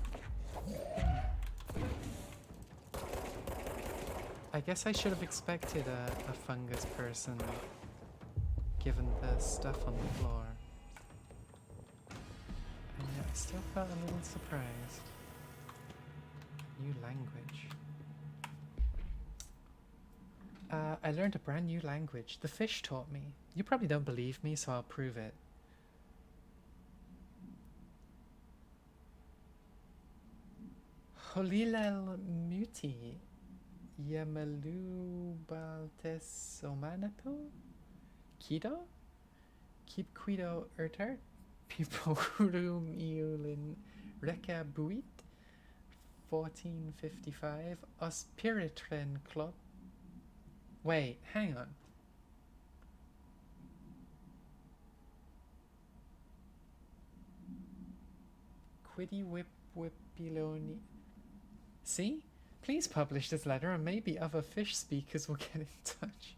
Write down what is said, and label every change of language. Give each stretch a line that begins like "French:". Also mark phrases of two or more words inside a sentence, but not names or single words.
English: I guess I should have expected a fungus person given the stuff on the floor. And yet I still felt a little surprised. New language. I learned a brand new language. The fish taught me. You probably don't believe me, so I'll prove it. Holilel muti. Yamalu baltes omanapo? Kido? Keep Quido Urtar? Piporum Iulin Reka Buit? 1455. Ospiritren Club? Wait, hang on. Quiddy Whip Whippiloni. See? Please publish this letter and maybe other fish speakers will get in touch.